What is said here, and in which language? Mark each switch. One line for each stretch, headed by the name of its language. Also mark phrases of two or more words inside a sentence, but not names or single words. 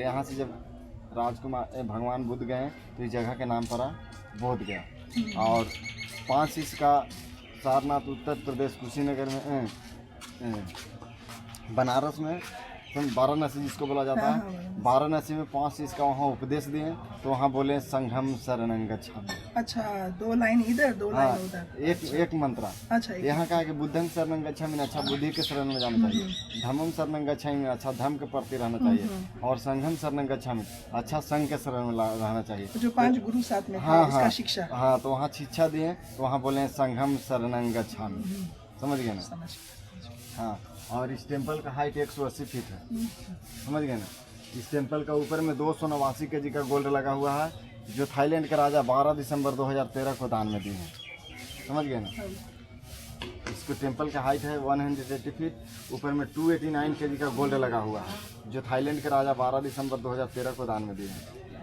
Hindi: यहाँ से जब राजकुमार भगवान बुद्ध गए तो इस जगह के नाम पड़ा बोध गया। और 5 इसका सारनाथ उत्तर प्रदेश कुशीनगर में बनारस में वाराणसी जिसको बोला जाता है, वाराणसी में 5 इसका वहाँ उपदेश दिए। तो वहाँ बोले
Pali: संघम शरणं गच्छामि।
Hindi: अच्छा, 2 लाइन इधर 2 लाइन उधर। एक मंत्र। अच्छा, यहाँ कहा कि
Pali: बुद्धं शरणं गच्छामि,
Hindi: अच्छा बुद्धि के शरण में जाना चाहिए।
Pali: धम्मं शरणं गच्छामि,
Hindi: अच्छा धर्म के प्रति रहना चाहिए। और
Pali: संघम शरणं गच्छामि,
Hindi: अच्छा संघ के शरण में रहना चाहिए। तो जो 5 गुरु साथ में हाँ, इसका शिक्षा। हाँ, तो वहाँ शिक्षा दिए तो वहाँ बोले
Pali: संघम शरणं गच्छामि।
Hindi: समझ गए ना? हाँ। और इस टेम्पल का हाइट 180 फीट है। समझ गए ना? इस टेम्पल का ऊपर में 289 kg का गोल्ड लगा हुआ है, जो थाईलैंड के राजा 12 दिसंबर 2013 को दान में दिए हैं। समझ गए ना? इसको टेम्पल का हाइट है 180 फीट, ऊपर में 289 kg का गोल्ड लगा हुआ है, जो थाईलैंड के राजा 12 दिसंबर 2013 को दान में दिए हैं।